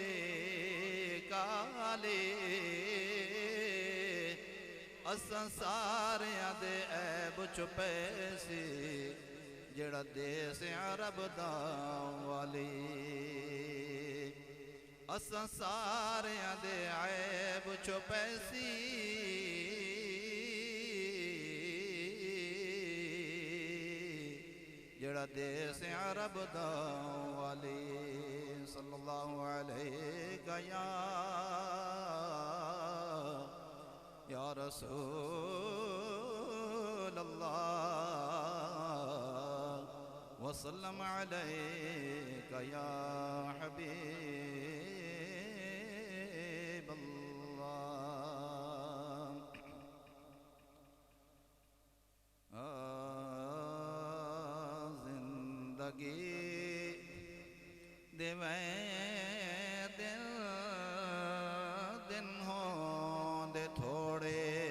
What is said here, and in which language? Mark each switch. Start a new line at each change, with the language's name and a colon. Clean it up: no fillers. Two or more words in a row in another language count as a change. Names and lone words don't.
Punjabi: کالی اساں ساریاں دے عیب چھپے سی جیہڑا دیس عرب دا والی اساں ساریاں دے عیب چھپے سی جیہڑا دیس عرب دا والی
Arabic: صلى الله عليه يا رسول الله وسلم عليك يا حبيب الله
Punjabi: زندگی دیویں دن ہوندے تھوڑے